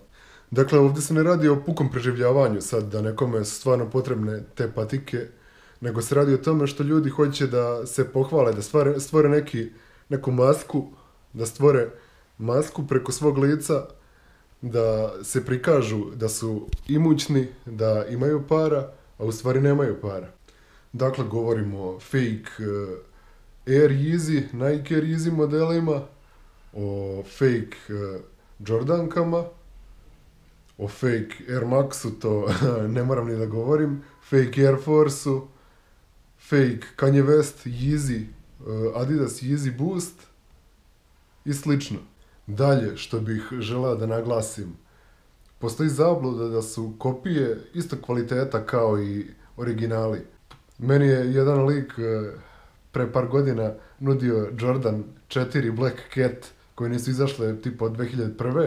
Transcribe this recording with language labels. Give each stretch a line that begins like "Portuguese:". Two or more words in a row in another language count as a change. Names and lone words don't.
Serbian: Dakle, ovdje se ne radi o pukom preživljavanju, sad da nekome su stvarno potrebne te patike, nego se radi o tome što ljudi hoće da se pohvale, da stvore neku masku, da stvore masku preko svog lica, da se prikažu da su imućni, da imaju para, a u stvari nemaju para. Dakle, govorimo o fake Air Yeezy, Nike Air Yeezy modelima, o fake Jordankama, o fake Air Maxu, to ne moram ni da govorim, fake Air Forceu, fake Kanye West, Yeezy, Adidas Yeezy Boost i slično. Dalje, što bih želeo da naglasim, postoji zabluda da su kopije isto kvaliteta kao i originali. Meni je jedan lik pre par godina nudio Jordan 4 Black Cat, koje nisu izašle tipa od 2001.